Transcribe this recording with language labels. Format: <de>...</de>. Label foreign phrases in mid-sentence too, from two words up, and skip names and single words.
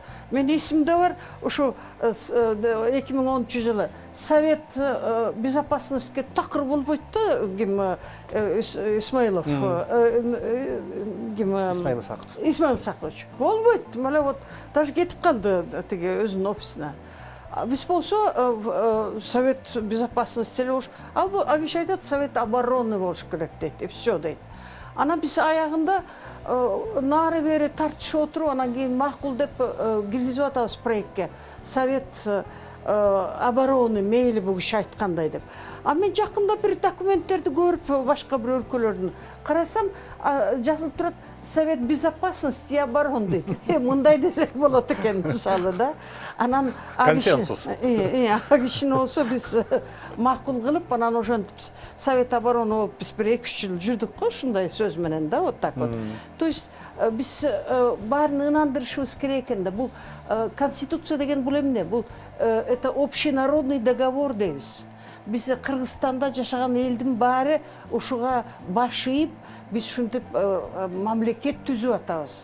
<ky>Мен эсимде бар, ошо 2010 жылы Совет безопасностьке такыр болбойт да, Исмаилов, Исмаил Исакович. Болбойт, мына</ky> <ru>вот даже</ru> <ky>кетип калды тиги өзүнүн офисине. Биз болсо Совет безопасности эле болуш, ал киши айтат Совет обороны болуш керек дейт,</ky> <ru>и все дейт.</ru> <ky>Анан биз аягында нары бери тартышып отуруп, анан кийин макул деп киргизип атабыз проектке. Совет обороны мейли бул киши айткандай деп. А мен жакында бир документтерди көрүп, башка бир өлкөлөрдүн карасам, жазылып турат Совет безопасности и обороны дейт. Мындай деле болот экен мисалы да. Анан консенсус. Кишини болсо биз макул кылып, анан ошентип Совет обороны болуп биз бир 2-3 жыл жүрдүк го, ушундай сөз менен да,</ky> <ru>вот так вот. То есть</ru> <ky>биз баарын ынандырышыбыз керек экен да. Бул конституция деген бул эмне? Бул</ky> <ru>это общенародный договор</ru> <ky>дейбиз. Биз Кыргызстанда жашаган элдин баары ушуга баш ийип, биз ушинтип мамлекет түзүп атабыз.</ky>